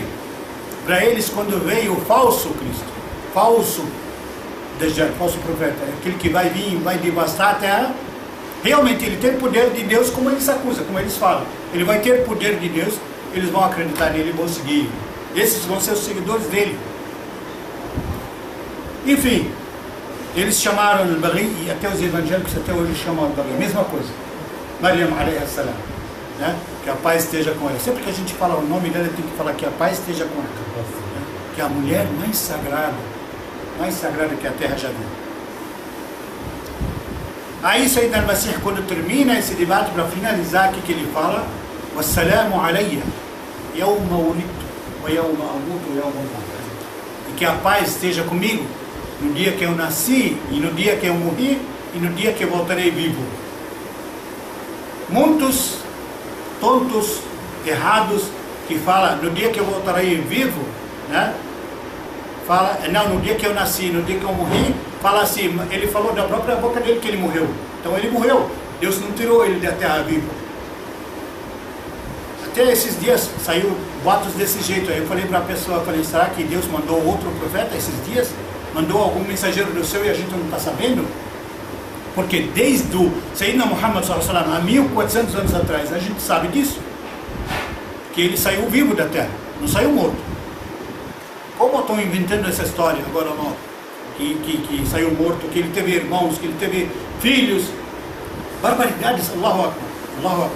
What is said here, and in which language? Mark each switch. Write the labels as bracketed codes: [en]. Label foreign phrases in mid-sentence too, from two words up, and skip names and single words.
[pt] Para eles, quando veio o falso Cristo, falso Dajjal, falso profeta, aquele que vai vir, vai devastar a terra, realmente ele tem o poder de Deus, como eles acusam, como eles falam. Ele vai ter o poder de Deus, eles vão acreditar nele e vão seguir. Esses vão ser os seguidores dele. Enfim, eles chamaram al-Baghi, e até os evangélicos até hoje chamam al-Baghi, mesma coisa. [ar] مريم عليه السلام, [pt] né? Que a paz esteja com ela. Sempre que a gente fala o nome dela, tem que falar que a paz esteja com ela, né? Que é a mulher mais sagrada que a terra já viu. Aí Sayyidina al-Masih, quando termina esse debate, para finalizar, o que ele fala? [ar] والسلام علي يوم ولدت ويوم أموت ويوم أبعث. [pt] E que a paz esteja comigo no dia que eu nasci, e no dia que eu morri, e no dia que eu voltarei vivo. Muitos tontos, errados, que falam no dia que eu voltarei vivo, né? Fala, não, no dia que eu nasci, no dia que eu morri, fala assim, ele falou da própria boca dele que ele morreu. Então ele morreu, Deus não tirou ele da terra viva. Até esses dias saiu boatos desse jeito. Aí eu falei para a pessoa, será que Deus mandou outro profeta esses dias? Mandou algum mensageiro do céu e a gente não está sabendo? Porque desde o Sayyidina Muhammad [ar] صلى الله عليه وسلم, [pt] há 1400 anos atrás, a gente sabe disso. Que ele saiu vivo da terra, não saiu morto. Como estão inventando essa história agora não? Que saiu morto, que ele teve irmãos, que ele teve filhos. Barbaridades, [ar] الله أكبر، الله أكبر.